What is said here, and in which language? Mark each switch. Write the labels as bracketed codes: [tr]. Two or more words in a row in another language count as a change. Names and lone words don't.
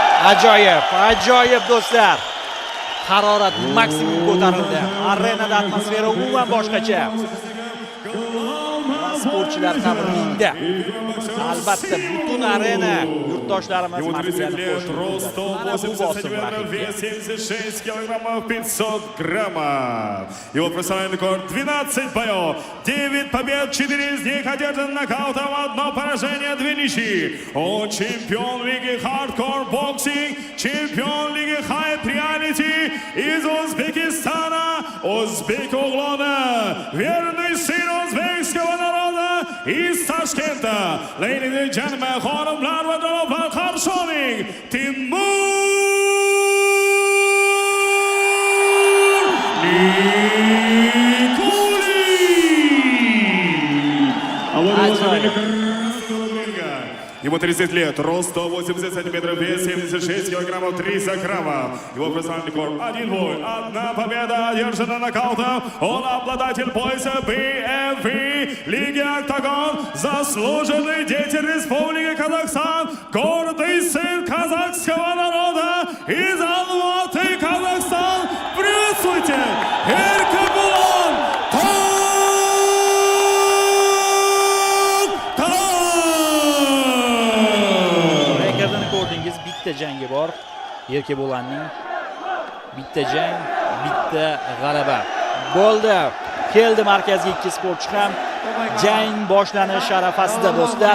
[uz] Ajoyib do'stlar. Harorat maksimum ko'tarildi. Arenada atmosfera umuman boshqacha. Sportchilar ham ringda. Albatta butun arena yurtdoshlarimiz maqsadini [ru] вес 76 килограммов 500 граммов. Его профессиональный рекорд 12 боев, 9 побед, 4 из них одержан нокаутом, 1 поражение, 2 ничьи. Он чемпион лиги Hardcore Boxing, чемпион лиги Hype Reality из Узбекистана, [uz] Узбек o'g'loni, [ru] верный сын узбекского народа из Tashkentda. [en] Ladies and gentlemen, [uz] xonimlar va janoblar, qarshi oling, Timur [ru] Ему 30 лет, рост 180 сантиметров, вес 76 килограммов 300 граммов. Его профессиональный рекорд 1 бой, 1 победа, одержана нокаутом. Он обладатель пояса BFB Лиги Октагон, заслуженный деятель Республики Казахстан, гордый сын казахского народа из Алматы, Казахстан. Приветствуйте, Эркебулан [uz] ko'rdingiz, bitta jangi bor. Erkebo'lanning bitta jang, bitta g'alaba. Bo'ldi. Keldi markazga ikki sportchi ham. Jang boshlanish arafasida do'stlar.